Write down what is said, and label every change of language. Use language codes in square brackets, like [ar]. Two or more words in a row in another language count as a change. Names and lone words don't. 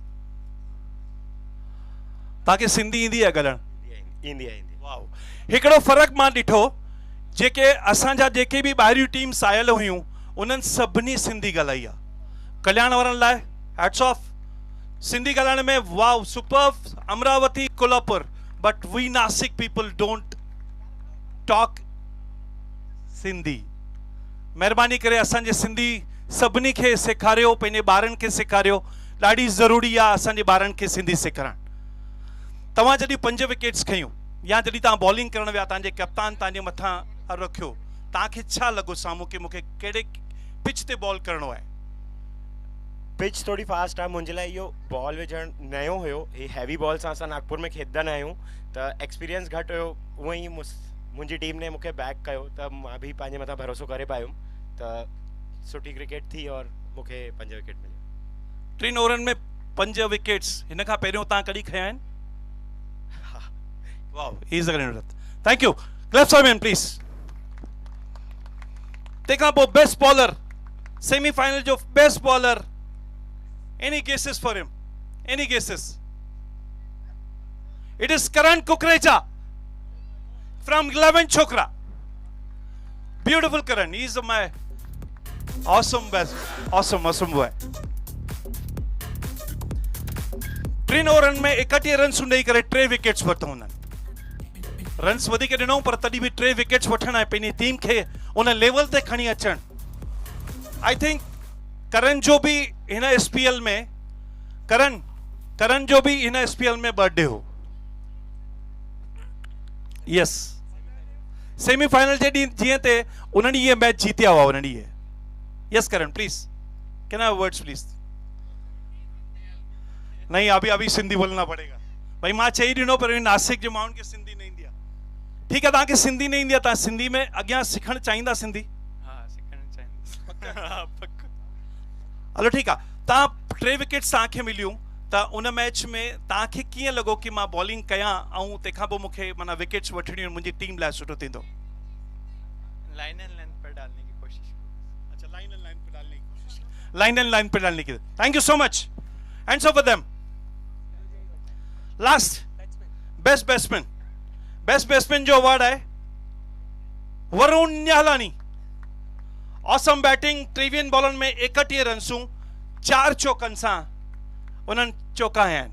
[sd] ताकि सिंधी ईंदी आहे ॻाल्हाइण? ईंदी आहे. वाओ. हिकिड़ो फ़र्क़ु मां ॾिठो, जेके असांजा जेके बि ॿाहिरियूं टीम्स आयल हुयूं उन्हनि सभिनी सिंधी ॻाल्हाई आहे. कल्याण वारनि लाइ [en] hats off. [sd] सिंधी ॻाल्हाइण में वाओ, सुपर्ब. अमरावती, कोल्हापुर, [en] but we Nashik people don't talk Sindhi. [sd] महिरबानी करे असांजे सिंधी सभिनी खे सेखारियो, पंहिंजे ॿारनि खे सेखारियो. ॾाढी ज़रूरी आहे असांजे ॿारनि खे सिंधी सेखारणु. तव्हां जॾहिं 5 विकेट्स खयूं या जॾहिं तव्हां बॉलिंग करण विया, तव्हांजे कप्तान तव्हांजे मथां रखियो, तव्हांखे छा लॻो साम्हूं की मूंखे कहिड़े पिच ते बॉल करणो आहे? पिच थोड़ी फास्ट आहे. मुंहिंजे लाइ इहो बॉल विझणु नयो हुयो. ही [en] heavy ball [sd] सां असां नागपुर में खेॾंदा न आहियूं, त एक्सपीरियंस घटि हुयो. उअं ई मुंहिंजी टीम ने मूंखे बैक कयो त मां बि पंहिंजे मथां भरोसो करे पायुमि. त सुठी क्रिकेट थी और मूंखे 5 विकेट मिलिया. 3 ओवरनि में 5 विकेट्स. हिन खां पहिरियों तव्हां कॾहिं खया आहिनि? [en] Wow, he is a great. Thank you. Claps for him please. [sd] तंहिंखां पोइ [en] best bowler, [sd] सेमीफाइनल जो [en] best bowler. Any guesses for him? Any guesses? It is Karan Kukreja from 11 Chhokra. Beautiful Karan. He is my awesome best, awesome boy. [sd] 3 ओवरनि में 31 रन्स ॾेई करे 3 विकेट्स वरितो हुननि. रन्स वधीक ॾिनो पर तॾहिं बि 3 विकेट्स वठण ऐं पंहिंजी टीम खे उन लेवल ते खणी अचणु. [en] I think [sd] करण जो बि हिन एसपीएल में करण जो बि हिन एसपीएल में बर्थडे हो. यस, सेमीफाइनल जे ॾींहुं जीअं ते उन्हनि इहे मैच जीतिया हुआ उन ॾींहुं. [en] Yes Karan, Please can I have words please? [hi] नहीं, अभी सिंधी बोलना पड़ेगा भाई. [sd] मां चई ॾिनो पर नासिक जे माण्हुनि खे सिंधी न ईंदी आहे. ठीकु आहे, तव्हांखे सिंधी न ईंदी आहे, तव्हां सिंधी में अॻियां सिखणु चाहींदा सिंधी? हाँ, सिखणु चाहींदा. हलो ठीकु आहे. तव्हां 3 विकेट्स तव्हांखे मिलियूं त उन मैच में तव्हांखे कीअं लॻो कि मां बॉलिंग कयां ऐं तंहिंखां पोइ मूंखे माना विकेट्स वठणियूं आहिनि, मुंहिंजी टीम लाइ सुठो थींदो? [en] line and length [hi] पर डालने की कोशिश. अच्छा, [en] line and line [hi] पे डालने की कोशिश. [en] line and line [hi] पे डालने की. [en] Thank you so much. Hands up for them. last best batsman best batsman [sd] जो अवार्ड आहे वरुण न्याहलानी। [en] awesome batting, [sd] टेवीह बॉलनि में 31 रन्सूं 4 चौकनि सां उन्हनि चौकाया आहिनि।